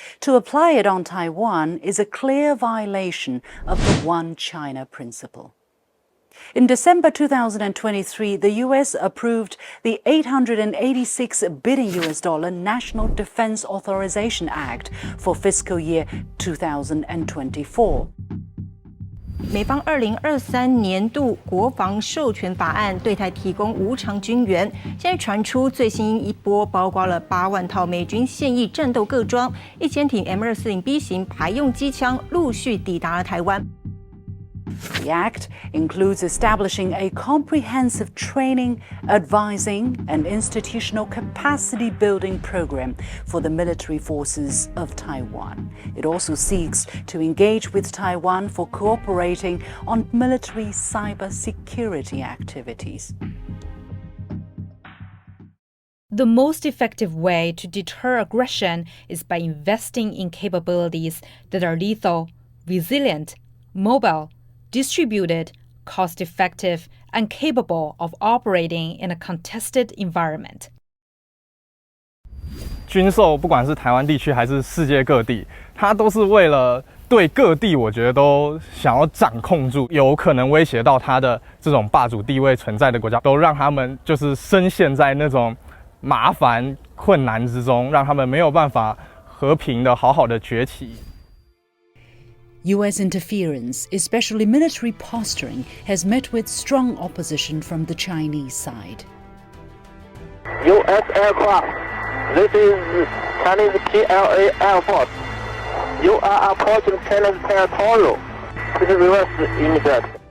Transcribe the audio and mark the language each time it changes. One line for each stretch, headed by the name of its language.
English: To apply it on Taiwan is a clear violation of the One China principle. In December 2023, the U.S. approved the $886 billion National Defense Authorization Act for fiscal year 2024.
Chinese: 美方2023年度国防授权法案对台提供无偿军援，现在传出最新一波包括了8万套美军现役战斗各装、1000挺 M240B 型排用机枪陆续抵达了台湾。
English: The Act includes establishing a comprehensive training, advising, and institutional capacity building program for the military forces of Taiwan. It also seeks to engage with Taiwan for cooperating on military cybersecurity activities. The most effective way to deter aggression is by investing in capabilities that are lethal, resilient, mobile, distributed, cost-effective, and capable of operating in a contested environment.
Chinese: 军售不管是台湾地区还是世界各地，它都是为了对各地，我觉得都想要掌控住，有可能威胁到它的这种霸主地位存在的国家，都让他们就是深陷在那种麻烦困难之中，让他们没有办法和平的好好的崛起。
English: U.S. interference, especially military posturing, has met with strong opposition from the Chinese side. U.S. aircraft, this is Chinese PLA Air Force. You are approaching China's territorial. This is reverse immediate.